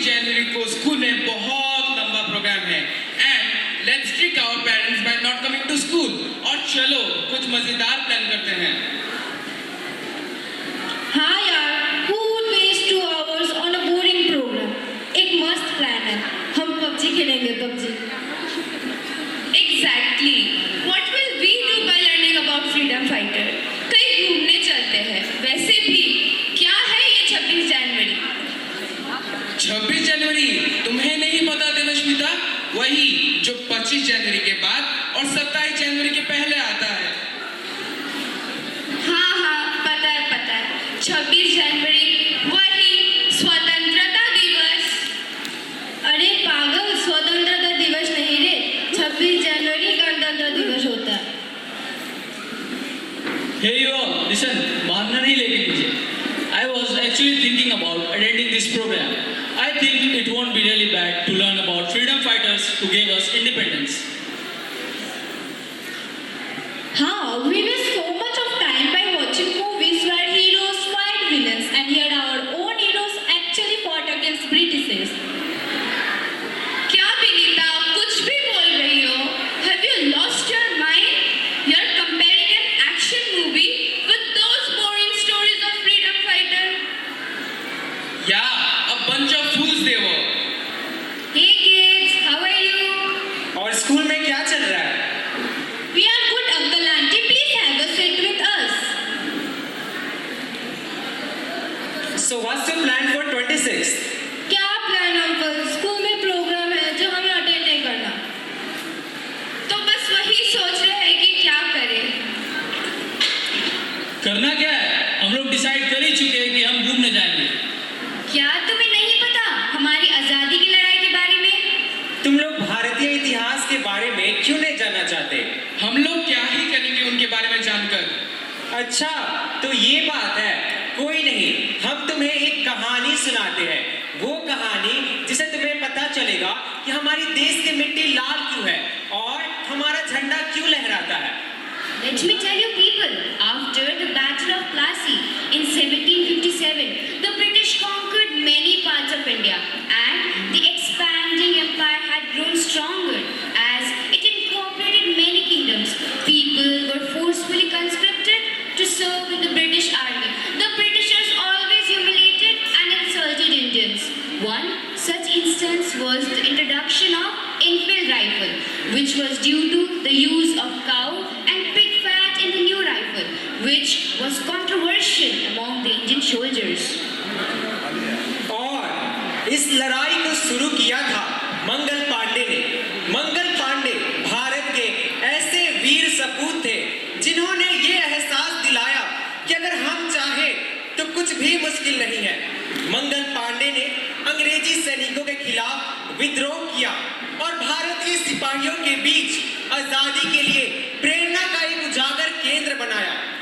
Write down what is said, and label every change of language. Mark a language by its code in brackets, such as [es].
[hi] Week को school में बहुत लंबा प्रोग्राम है [en] And let's trick our parents by not coming to school. [hi] और चलो कुछ मजेदार प्लान करते हैं। हाँ यार, [en] who would waste 2 hours on a boring program? [hi] एक मस्त प्लान है, हम PUBG खेलेंगे PUBG। [en] Exactly. What will we do by learning about freedom fighter? [hi] कहीं घूमने चलते हैं। वैसे भी क्या है ये 26 जनवरी? 26 जनवरी तुम्हें नहीं पता देवस्मिता? वही जो 25 जनवरी के बाद और 27 जनवरी के पहले आता है। हाँ, पता है। 26 जनवरी वही स्वतंत्रता दिवस। अरे पागल, स्वतंत्रता दिवस नहीं रे, 26 जनवरी गणतंत्र दिवस होता है। [en] Hey you all, listen, [hi] मानना नहीं लेकिन मुझे। [en] I was actually thinking about attending this program. I think it won't be really bad to learn about freedom fighters who gave us independence. हाँ, we waste so much of time by watching movies where heroes fight villains, and yet our own heroes actually fought against Britishers. [hi] क्या विनीता कुछ भी बोल रही हो? [en] Have you lost your mind? You're comparing an action movie with those boring stories of freedom fighter. Yeah, a bunch of fools they were. Hey kids, how are you? [hi] और school में क्या चल रहा है? [en] We are good, uncle auntie. Please have a seat with us. So what's your plan for 26th? [hi] क्या plan uncle? School में programme है जो हमें अटेंड नहीं करना। तो बस वही सोच रहे हैं कि क्या करें। करना क्या है? हम लोग डिसाइड कर ही चुके हैं कि हम घूमने जाएंगे। क्या तुम्हें नहीं पता हमारी आजादी की लड़ाई के बारे में? तुम लोग भारतीय इतिहास के बारे में क्यों नहीं जानना चाहते? हम लोग क्या ही करेंगे उनके बारे में जानकर। अच्छा, तो ये बात है। कोई नहीं, हम तुम्हें एक कहानी सुनाते हैं। वो कहानी जिसे तुम्हें पता चलेगा कि हमारी देश की मिट्टी लाल क्यों है और हमारा झंडा क्यों लहराता है। [en] Let me tell you people, after the Battle of Plassey in 1757, the British conquered many parts of India and the expanding empire had grown stronger as it incorporated many kingdoms. People were forcefully conscripted to serve in the British army. The Britishers always humiliated and insulted Indians. One such instance was the introduction of Enfield rifle, which was due to the use of cow and pig fat in the new rifle, which was controversial among the Indian soldiers. [hi] और इस लड़ाई को शुरू किया था मंगल पांडे ने। मंगल पांडे भारत के ऐसे वीर सपूत थे जिन्होंने ये एहसास दिलाया कि अगर हम चाहें तो कुछ भी मुश्किल नहीं है। मंगल पांडे ने अंग्रेजी सैनिकों के खिलाफ विद्रोह किया और भारतीय सिपाहियों के बीच आजादी के लिए प्रेरणा का एक उजागर केंद्र बनाया।